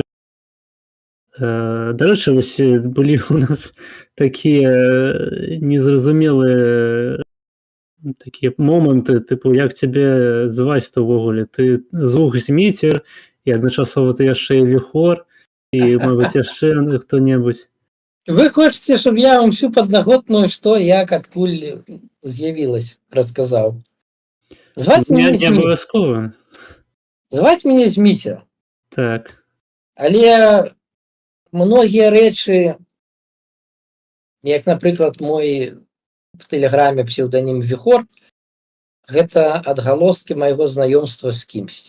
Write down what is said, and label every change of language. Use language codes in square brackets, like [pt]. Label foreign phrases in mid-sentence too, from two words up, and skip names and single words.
[be] Дарэчы, вось былі у нас такія незразумелыя такія моманты, тыпу, як цябе зваць-то ўвогуле? Ты Зух Зміцер, і адначасова ты яшчэ і Віхор, і, мабыць, яшчэ хто-небудзь. Вы хочаце, [uk] щоб я вам всю [be] паднаготную, што, як, адкуль з'явілась, расказаў? Зваць мяне Зміцер. Зваць мяне Зміцер. Так. Але многія рэчы, як, напрыклад, мой в тэлеграме псеўданім Віхор, гэта адгалоскі майго знаёмства з кімсьці.